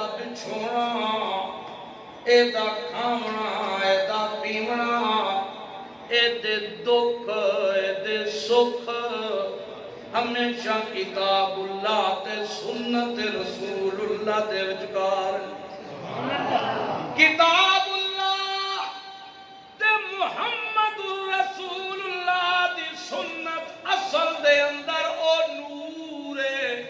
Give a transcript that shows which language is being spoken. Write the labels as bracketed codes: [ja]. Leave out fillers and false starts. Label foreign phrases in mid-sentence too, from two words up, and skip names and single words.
[pa] بچھونا ایدہ کھامنا ایدہ پیمنا ایدے دکھ ایدے سکھ ہمیشہ کتاب اللہ تے سنت رسول اللہ دے وچکار کتاب اللہ تے محمد رسول اللہ دی سنت اصل دے اندر او نور ہے